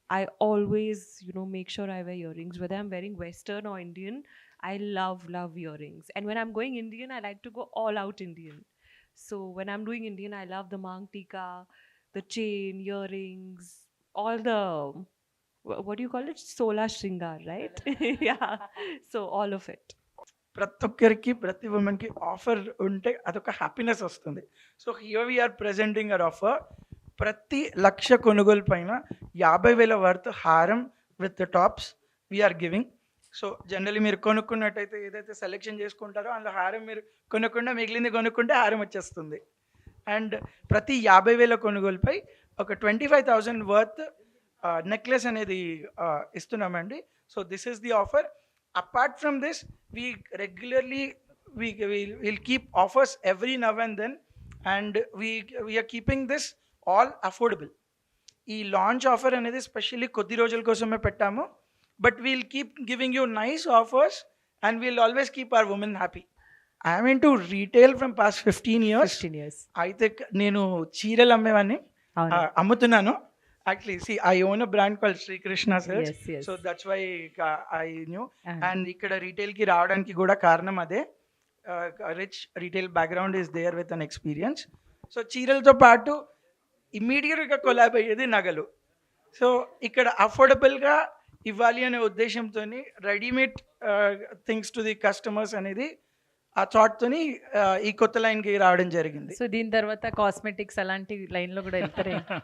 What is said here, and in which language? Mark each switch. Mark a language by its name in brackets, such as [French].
[English] I always, make sure I wear earrings, whether I'm wearing Western or Indian. I love earrings. And when I'm going Indian, I like to go all out Indian. So when I'm doing Indian, I love the mang tika, the chain, earrings, all the, what do you call it? Sola shringar, right? Yeah. So all of it. [Telugu] ప్రతి ఒక్కరికి ప్రతి ఉమెన్కి offer ఉంటే అదొక happiness వస్తుంది. [English] So here we're presenting our offer. [Telugu] ప్రతి 1,00,000 కొనుగోలు పైన [English] 50,000 worth హారం with tops we're giving. [Telugu] So generally మీరు కొనుక్కున్నట్టయితే ఏదైతే సెలెక్షన్ చేసుకుంటారో అందులో హారం మీరు కొనుక్కుండా మిగిలింది కొనుక్కుంటే హారం వచ్చేస్తుంది. అండ్ ప్రతి 50,000 కొనుగోలుపై ఒక 25,000 వర్త్ నెక్లెస్ అనేది ఇస్తున్నామండి. [English] So this is the offer. Apart from this, we regularly we'll keep offers every now and then, and we are keeping this all affordable. [Telugu] ఈ లాంచ్ ఆఫర్ అనేది స్పెషల్లీ కొద్ది రోజుల కోసమే పెట్టాము. [English] But we'll keep giving you nice offers and we'll always keep our women happy. I'm into retail from past 15 years. [Telugu] అయితే నేను చీరలు అమ్మేవాడిని, అమ్ముతున్నాను. [English] Actually, see, I own a brand called Sri Krishna Silks. Yes. So that's why I knew. And [Telugu] ikkada retail ki raavadaniki kuda karanam ade. [English] A rich retail background is there with an experience. [Telugu] So చీరలతో పాటు ఇమ్మీడియట్గా collab అయ్యేది నగలు. So ఇక్కడ అఫోర్డబుల్గా ఇవ్వాలి అనే ఉద్దేశంతో readymade things to the customers అనేది ఆ థాట్తోని ఈ కొత్త లైన్కి రావడం జరిగింది. సో దీని తర్వాత కాస్మెటిక్స్ అలాంటి లైన్లో కూడా వెళ్తారే?